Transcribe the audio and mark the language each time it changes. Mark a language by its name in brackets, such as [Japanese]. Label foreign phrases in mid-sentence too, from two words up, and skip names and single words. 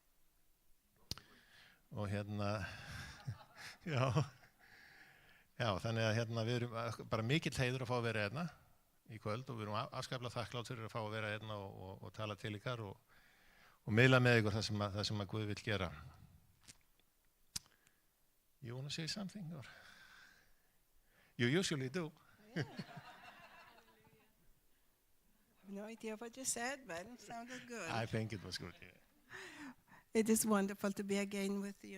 [Icelandic] Og já, þannig að við erum bara mikill heiður að fá að vera hérna í kvöld og við erum afskaplega þakklátt fyrir að fá að vera hérna og tala til ykkar og miðla með ykkur það sem að Guð vill gera. [English] You want to say something? Or? You usually do. I have no idea what you said, but it sounded good. I think it was good, yeah. It is wonderful to be again with you.